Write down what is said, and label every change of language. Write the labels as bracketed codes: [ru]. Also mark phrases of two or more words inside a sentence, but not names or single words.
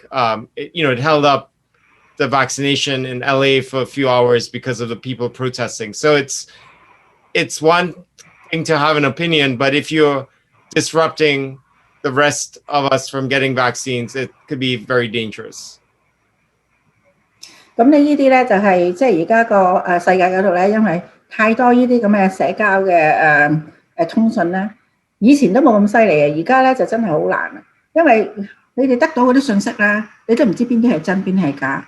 [en] It held up the vaccination in LA for a few hours because of the people protesting. So it's one thing to have an opinion, but if you're disrupting the rest of us from getting vaccines, it could be very dangerous. [yue] 咁呢啲咧就係即係而家個世界嗰度咧，因為太多呢啲咁嘅社交嘅通訊咧，以前都冇咁犀利嘅，而家咧就真係好難啊！因為你哋得到嗰啲信息咧，你都唔知邊啲係真邊啲係假。